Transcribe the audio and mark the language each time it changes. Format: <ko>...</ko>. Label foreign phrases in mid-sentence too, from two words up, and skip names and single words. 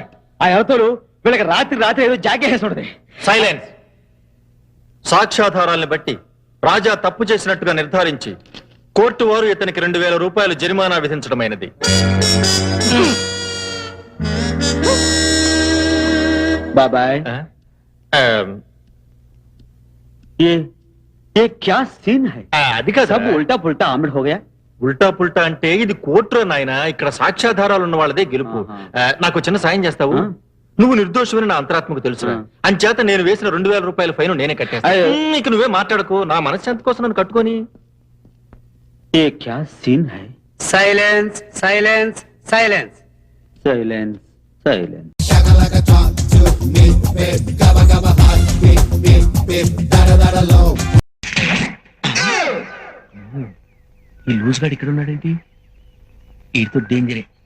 <te>ఆ అవతలు వీళ్ళకి రాత్రి ఏదో జాకేసి ఉంటుంది. సైలెన్స్. సాక్ష్యాధారాలను బట్టి రాజా తప్పు చేసినట్టుగా నిర్ధారించి కోర్టు వారు ఇతనికి 2000 రూపాయలు జరిమానా విధించడమైనది.</te> <hi>బాబాయ్ ये क्या सीन है?</hi> <te>అది కాదు.</te> <hi>सब उल्टा पुल्टा आमिर हो गया. उल्टा पुल्टा</hi> <te>అంటే ఇది కోర్టులో నాయన, ఇక్కడ సాక్ష్యాధారాలు ఉన్న వాళ్ళదే గెలుపు. నాకు చిన్న సాయం చేస్తావు? నువ్వు నిర్దోషమని నా అంతరాత్మకు తెలుసు. అంచేత నేను వేసిన 2000 రూపాయల ఫైన్ నేనే కట్టేస్తాను. ఇక నువ్వే మాట్లాడకు, నా మనశ్శాంతి కోసం నన్ను కట్టుకొని.</te> <hi>ये क्या सीन है?</hi> <en>silence silence silence. silence silence.</en> <te>ఈ లూజ్ గాడు ఇక్కడ ఉన్నాడేంటి? వీడితో డేంజరే.</te>